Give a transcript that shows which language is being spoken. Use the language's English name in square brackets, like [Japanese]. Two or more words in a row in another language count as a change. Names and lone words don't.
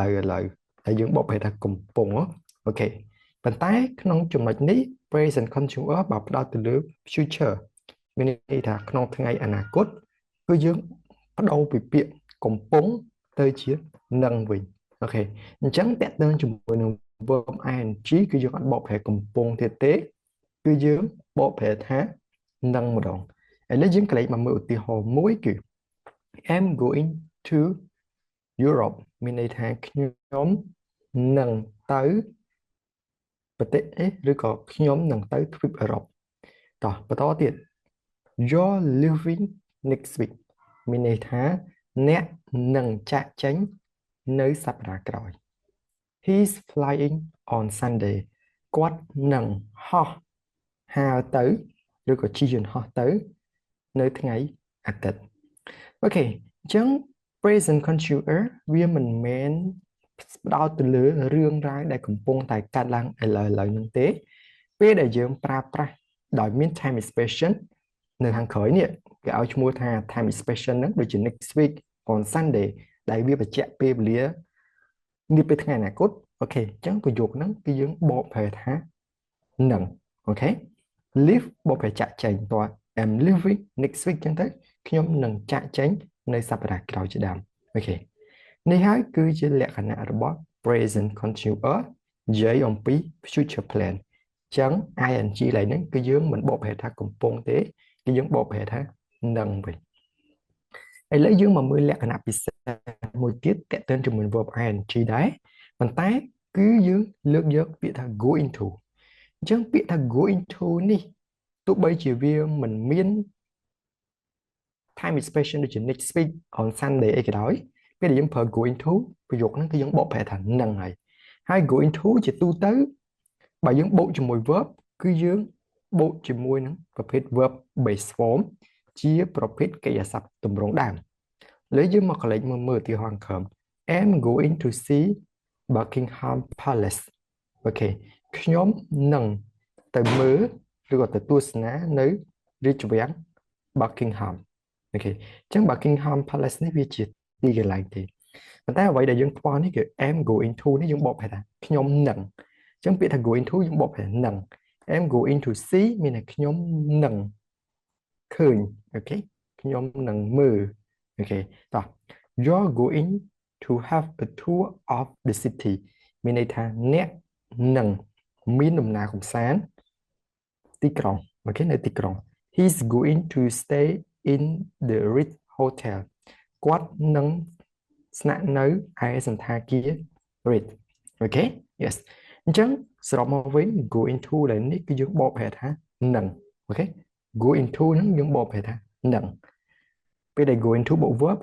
[Khmer] វហើយយើងបកប្រែថាកំពុងអូខេប៉ុន្តែក្នុងចំណុចនេះ [English] present continuous [Khmer] បើផ្ដោតទៅលើ future មានន័យថាក្នុងថ្ងៃអនាគតគឺយើងបដូរពីពាក្យកំពុងទៅជានឹងវិញអូខេអញ្ចឹងតើតើជាមួយនឹង [English] verb ing [Khmer] គឺយើងអត់បកប្រែកំពុងទៀតទេគឺយើងបកប្រែថានឹងម្ដងឥឡូវយើងកន្លែងមកមើលឧទាហរណ៍មួយគឺ [English] I'm going to [Khmer] Europe មានន័យថាខ្ញុំនឹងទៅប្រទេសឬក៏ខ្ញុំនឹងទៅទ្វីបអឺរ៉ុបតោះបន្តទៀត [English] You're leaving next week [Khmer] មានន័យថាអ្នកនឹងចាកចេញនៅសប្តាហ៍ក្រោយ [English] He's flying on Sunday [Khmer] គាត់នឹងហោះហើរទៅឬក៏ជិះយន្តហោះទៅនៅថ្ងៃអាទិត្យអូខេអ ញ្ចឹង [English] present continuous [Khmer] វាមិនមែនផ្ដោតទៅលើរឿងរ៉ាវដែលកំពុងតែកើតឡើងឥឡូវហ្នឹងទេពេលដែលយើងប្រើប្រាស់ដោយមាន [English] time expression [Khmer] នៅខាងក្រោយនេះគេឲ្យឈ្មោះថា [English] time expression [Khmer] ហ្នឹងដូចជា [English] next week on Sunday [Khmer] ដែលវាបញ្ជាក់ពេលវេលានេះពេលថ្ងៃអនាគតអូខេអញ្ចឹងប្រយោគហ្នឹងគឺយើងបកប្រែថានឹងអូខេ leave បកប្រែចាក់ចែងតើ [English] I'm leaving next week [Khmer] អញ្ចឹងទៅខ្ញុំនឹងចាក់ចែងនៅសប្តាហ៍ក្រោយជាដើមអូខេ នេះហើយគឺជាលក្ខណៈរបស់ [English] present continuous [Khmer] និយាយអំពី [English] future plan [Khmer] អញ្ចឹង ing ឡើយហ្នឹងគឺយើងមិនបកប្រែថាកំពុងទេគឺយើងបកប្រែថានឹងវិញឥឡូវយើងមកមើលលក្ខណៈពិសេសមួយទៀតតេតិនជាមួយ [English] verb ing [Khmer] ដែរប៉ុន្តែគឺយើងលើកយកពាក្យថា [English] go into [Khmer] អញ្ចឹងពាក្យថា [English] go into [Khmer] នេះទោះបីជាវាមិនមាន [English] time expression [Khmer] ដូចជា [English] next week on Sunday [Khmer] អីក៏ដោយពេលដែលយើងប្រើ [English] go into [Khmer] ប្រយោគហ្នឹងគឺយើងបកប្រែថានឹងហើយ [English] go into [Khmer] ជាទូទៅបើយើងបូកជាមួយ verb គឺយើងបូកជាមួយនឹងប្រភេទ [English] verb base form [Khmer] ជាប្រភេទកិរិយាសព្ទទម្រង់ដើមឥឡូវយើងមកកន្លែងមើលឧទាហរណ៍ក្រោម [English] I'm going to see Buckingham Palace [Khmer] អូខេខ្ញុំនឹងទៅមើលឬក៏ ទៅទស្សនានៅរាជវាំង Buckingham អូខេអញ្ចឹង [English] Buckingham Palace [Khmer] នេះវាជាទីកន្លែងទេប៉ុន្តែអ្វីដែលយើងខ្វល់នេះគឺ [English] I'm going to [Khmer] នេះយើងបកប្រែថាខ្ញុំនឹងអញ្ចឹងពាក្យថា [English] going to [Khmer] យើងបកប្រែនឹង [English] I'm going to see [Khmer] មានតែខ្ញុំនឹងឃើញអូខេខ្ញុំនឹងមើលអូខេតោះ [English] You're going to have a tour of the city [Khmer] មានន័យថាអ្នកនឹងមានដំណើរកម្សាន្តទីក្រុងអូខេនៅទីក្រុង [English] He's going to stay in the Ritz Hotel [Khmer] គាត់នឹងស្នាក់នៅឯសណ្ឋាគារ Ritz អូខេ yes អញ្ចឹងសរុបមកវិញ [English] go into [Khmer] ឡើយនេះគឺយើងបកប្រែថានឹងអូខេ [English] go into [Khmer] ហ្នឹងយើងបកប្រែថានឹងពេលដែល [English] go into [Khmer] បូក verb